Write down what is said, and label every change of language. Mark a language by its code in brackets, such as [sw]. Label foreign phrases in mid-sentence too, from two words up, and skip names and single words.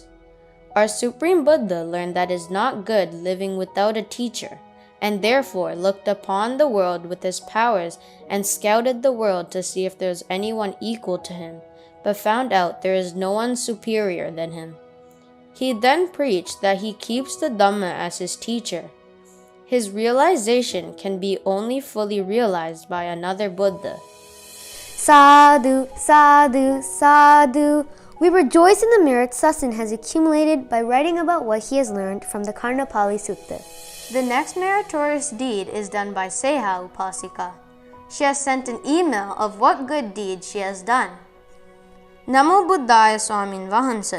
[en] Our Supreme Buddha learned that it is not good living without a teacher, and therefore looked upon the world with his powers and scouted the world to see if there was anyone equal to him, but found out there is no one superior than him. He then preached that he keeps the Dhamma as his teacher. His realization can be only fully realized by another Buddha. [pi] Sadhu, sadhu, sadhu. [en] We rejoice in the merits Sasan has accumulated by writing about what he has learned from the Karnapali Sutta. The next meritorious deed is done by Seha Upasika. She has sent an email of what good deed she has done. [pi] Namo Buddhaya [si] Swamin Vahansa.